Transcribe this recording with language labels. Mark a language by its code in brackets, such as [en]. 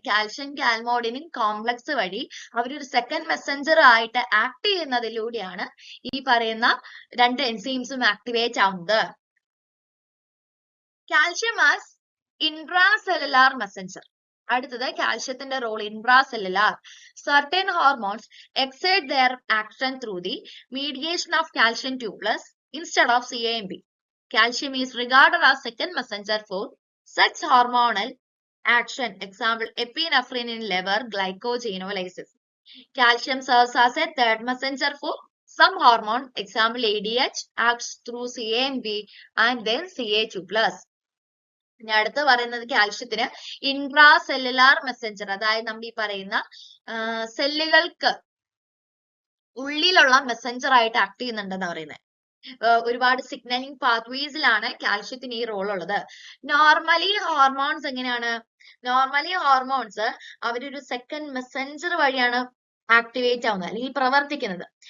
[ml] Calcium കാൽമോഡുലിൻ complex വഴി അവരൊരു second Messenger ആയിട്ട് ആക്ട് ചെയ്യുന്നതിലൂടെയാണ് ഈ പറയുന്ന രണ്ട് എൻസൈംസും ആക്ടിവേറ്റ് ആവുന്നത്. [en] Calcium as intracellular messenger. [ml] അടുത്തത് കാൽഷ്യത്തിന്റെ role intracellular. [en] Certain hormones exert their action through the mediation of calcium 2+ instead of CAMP. Calcium is regarded as second messenger for such hormonal action. Example, epinephrine in liver glycogenolysis. Calcium serves as a third messenger for some hormone. Example, ADH acts through CAMP and then Ca2+. [ml] ഇനി അടുത്ത് പറയുന്നത് കാൽഷ്യത്തിന് intra cellular Messenger, അതായത് നമ്മൾ ഈ പറയുന്ന സെല്ലുകൾക്ക് ഉള്ളിലുള്ള Messenger ആയിട്ട് ആക്ട് ചെയ്യുന്നുണ്ടെന്ന് പറയുന്നത്. ഒരുപാട് സിഗ്നലിംഗ് പാത്വേസിലാണ് കാൽഷ്യത്തിന് ഈ റോൾ ഉള്ളത്. നോർമലി ഹോർമോൺസ് എങ്ങനെയാണ്? നോർമലി ഹോർമോൺസ് അവരൊരു സെക്കൻഡ് മെസ്സഞ്ചർ വഴിയാണ് ആക്ടിവേറ്റ് ആവുന്നത് അല്ലെങ്കിൽ പ്രവർത്തിക്കുന്നത്.